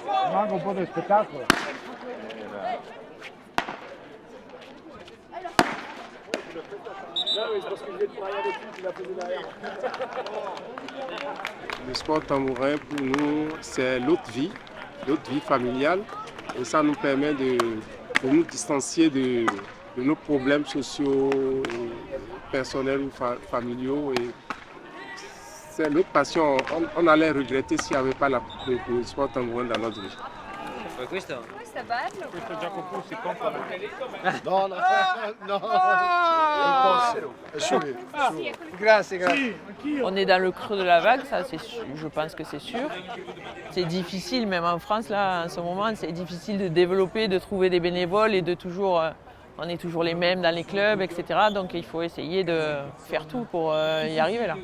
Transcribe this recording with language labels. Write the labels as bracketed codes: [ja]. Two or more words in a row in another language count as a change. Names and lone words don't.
[it] manca un po' del spettacolo. [fr] Le sport tambourin, pour nous, c'est l'autre vie familiale. Et ça nous permet de nous distancier de nos problèmes sociaux, personnels ou familiaux. Et c'est notre passion. On allait regretter s'il n'y avait pas le sport tambourin dans notre vie. [it] Questo? Questo è bello. Questo Jacopo si compra. No, no, no. Grazie, [fr] On est dans le creux de la vague, ça, je pense que c'est sûr. C'est difficile, même en France, là, en ce moment, c'est difficile de développer, de trouver des bénévoles et de toujours... on est toujours les mêmes dans les clubs, etc. Donc il faut essayer de faire tout pour y arriver là.